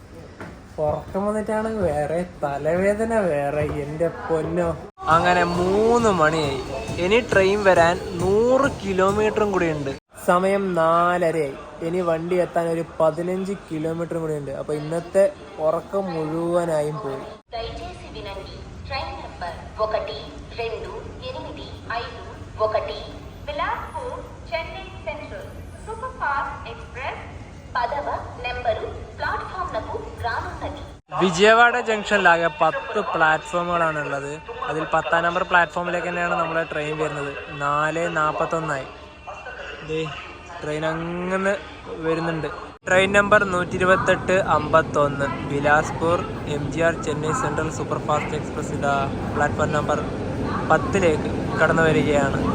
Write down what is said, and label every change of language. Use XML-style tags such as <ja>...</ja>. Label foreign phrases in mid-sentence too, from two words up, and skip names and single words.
<ml>ഉറക്കം വന്നിട്ടാണ് വേറെ, തലവേദന വേറെ, എൻ്റെ പൊന്നോ. അങ്ങനെ 3 മണിയായി. ഇനി ട്രെയിൻ വരാൻ 100 കിലോമീറ്ററും കൂടി ഉണ്ട്. സമയം 4:30 ഇനി വണ്ടി എത്താൻ ഒരു 15 കിലോമീറ്റർ കൂടി ഉണ്ട്. അപ്പൊ ഇന്നത്തെ ഉറക്കം മുഴുവനായും പോയി.</ml> <te>దయచేసి వినండి, ట్రైన్ నంబర్ 1, 2, 8, 5, 1 బిలాస్పూర్ చెన్నై సెంట్రల్ సూపర్ ఫాస్ట్ ఎక్స్ప్రెస్ 10వ నంబరు ప్లాట్ఫామ్లకు రానున్నది.</te> <ml>വിജയവാഡ ജംഗ്ഷനിലാകെ 10 പ്ലാറ്റ്ഫോമുകളാണ് ഉള്ളത്. അതിൽ 10-ാം നമ്പർ പ്ലാറ്റ്ഫോമിലേക്ക് തന്നെയാണ് നമ്മളെ ട്രെയിൻ വരുന്നത്. 4:41 ട്രെയിൻ അങ്ങനെ വരുന്നുണ്ട്. ട്രെയിൻ നമ്പർ 12851 ബിലാസ്പൂർ MGR ചെന്നൈ സെൻട്രൽ സൂപ്പർ ഫാസ്റ്റ് എക്സ്പ്രസ് ഇതാ പ്ലാറ്റ്ഫോം നമ്പർ 10ലേക്ക് കടന്നു വരികയാണ്.</ml>